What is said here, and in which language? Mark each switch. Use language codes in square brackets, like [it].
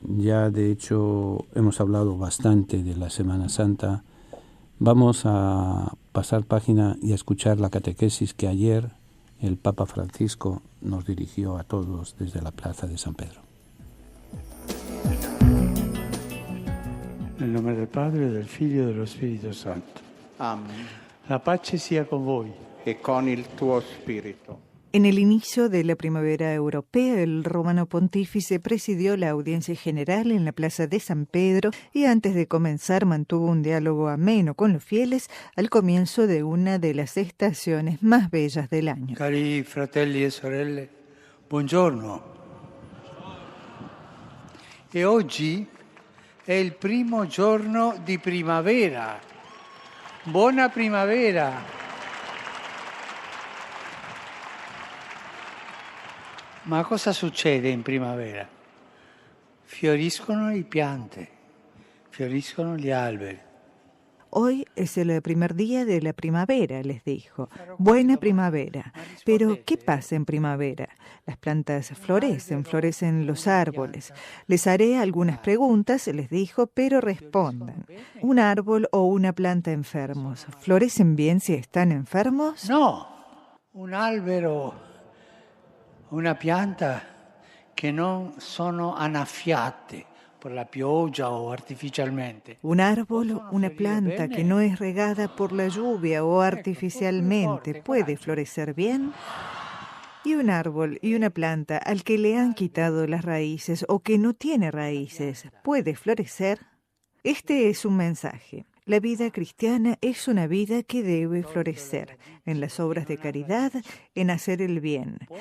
[es] Ya de hecho hemos hablado bastante de la Semana Santa. Vamos a pasar página y a escuchar la catequesis que ayer el Papa Francisco nos dirigió a todos desde la Plaza de San Pedro. [it] Nel nome del Padre, del Figlio e dello Spirito Santo. Amen. La pace sia con voi. E con il tuo spirito. [es] En el inicio de la primavera europea, el romano pontífice presidió la audiencia general en la Plaza de San Pedro y antes de comenzar mantuvo un diálogo ameno con los fieles al comienzo de una de las estaciones más bellas del año. [it] Cari fratelli e sorelle, buongiorno. E oggi è il primo giorno di primavera. Buona primavera! Ma cosa succede in primavera? Fioriscono le piante, fioriscono gli alberi. [es] Hoy es el primer día de la primavera, les dijo. Buena primavera. Pero, ¿qué pasa en primavera? Las plantas florecen los árboles. Les haré algunas preguntas, les dijo, pero respondan. ¿Un árbol o una planta enfermos florecen bien si están enfermos? [it] No, un albero, una pianta che non sono annaffiate por la pioggia o artificialmente. [es] Un árbol, una planta que no es regada por la lluvia o artificialmente, ¿puede florecer bien? Y un árbol y una planta al que le han quitado las raíces o que no tiene raíces, ¿puede florecer? Este es un mensaje. La vida cristiana es una vida que debe florecer en las obras de caridad, en hacer el bien.